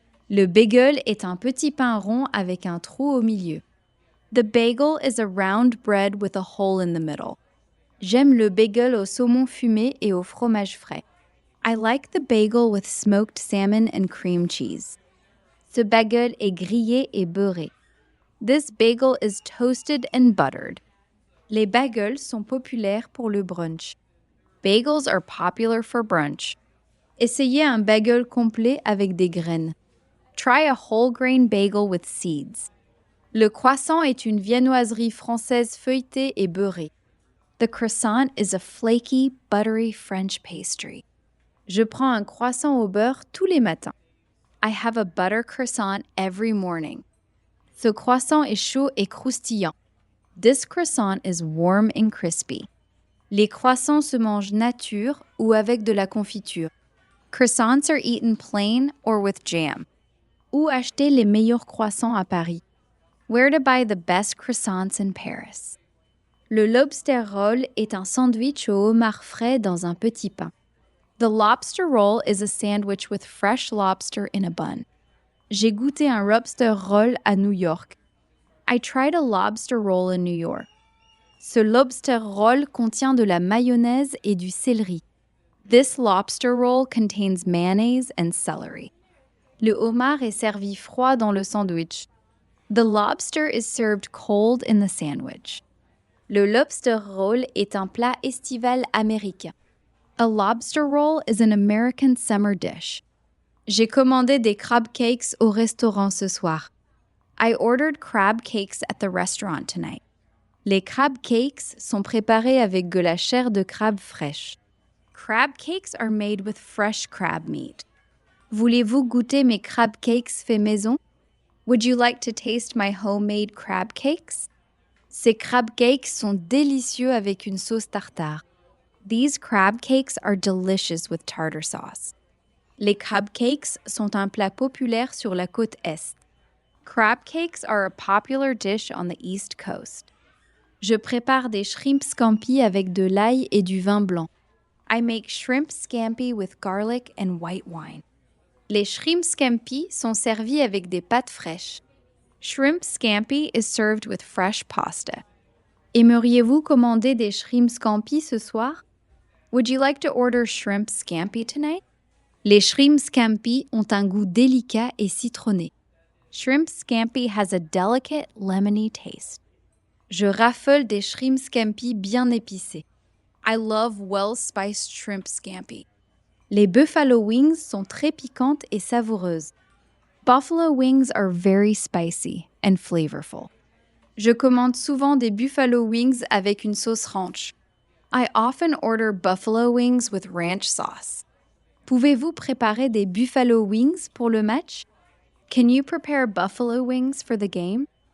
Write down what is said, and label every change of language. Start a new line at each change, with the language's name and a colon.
French: Le bagel est un petit pain rond avec un trou au milieu.
English: The bagel is a round bread with a hole in the middle.
French: J'aime le bagel au saumon fumé et au fromage frais.
English: I like the bagel with smoked salmon and cream cheese.
French: Ce bagel est grillé et beurré.
English: This bagel is toasted and buttered.
French: Les bagels sont populaires pour le brunch.
English: Bagels are popular for brunch.
French: Essayez un bagel complet avec des graines.
English: Try a whole grain bagel with seeds.
French: Le croissant est une viennoiserie française feuilletée et beurrée.
English: The croissant is a flaky, buttery French pastry.
French: Je prends un croissant au beurre tous les matins.
English: I have a butter croissant every morning.
French: Ce croissant est chaud et croustillant.
English: This croissant is warm and crispy.
French: Les croissants se mangent nature ou avec de la confiture.
English: Croissants are eaten plain or with jam.
French: Où acheter les meilleurs croissants à Paris?
English: Where to buy the best croissants in Paris?
French: Le lobster roll est un sandwich au homard frais dans un petit pain.
English: The lobster roll is a sandwich with fresh lobster in a bun.
French: J'ai goûté un lobster roll à New York.
English: I tried a lobster roll in New York.
French: Ce lobster roll contient de la mayonnaise et du céleri.
English: This lobster roll contains mayonnaise and celery.
French: Le homard est servi froid dans le sandwich.
English: The lobster is served cold in the sandwich.
French: Le lobster roll est un plat estival américain.
English: A lobster roll is an American summer dish.
French: J'ai commandé des crab cakes au restaurant ce soir.
English: I ordered crab cakes at the restaurant tonight.
French: Les crab cakes sont préparés avec de la chair de crabe fraîche.
English: Crab cakes are made with fresh crab meat.
French: Voulez-vous goûter mes crab cakes faits maison?
English: Would you like to taste my homemade crab cakes?
French: Ces crab cakes sont délicieux avec une sauce tartare.
English: These crab cakes are delicious with tartar sauce.
French: Les crab cakes sont un plat populaire sur la côte Est.
English: Crab cakes are a popular dish on the East Coast.
French: Je prépare des shrimp scampi avec de l'ail et du vin blanc.
English: I make shrimp scampi with garlic and white wine.
French: Les shrimp scampi sont servis avec des pâtes fraîches.
English: Shrimp scampi is served with fresh pasta.
French: Aimeriez-vous commander des shrimp scampi ce soir?
English: Would you like to order shrimp scampi tonight?
French: Les shrimp scampi ont un goût délicat et citronné.
English: Shrimp scampi has a delicate, lemony taste.
French: Je raffole des shrimp scampi bien épicés.
English: I love well-spiced shrimp scampi.
French: Les buffalo wings sont très piquantes et savoureuses.
English: Buffalo wings are very spicy and flavorful.
French: Je commande souvent des buffalo wings avec une sauce ranch.
English: I often order buffalo wings with ranch sauce.
French: Pouvez-vous préparer des buffalo wings pour le match?
English: Can you prepare buffalo wings for the game?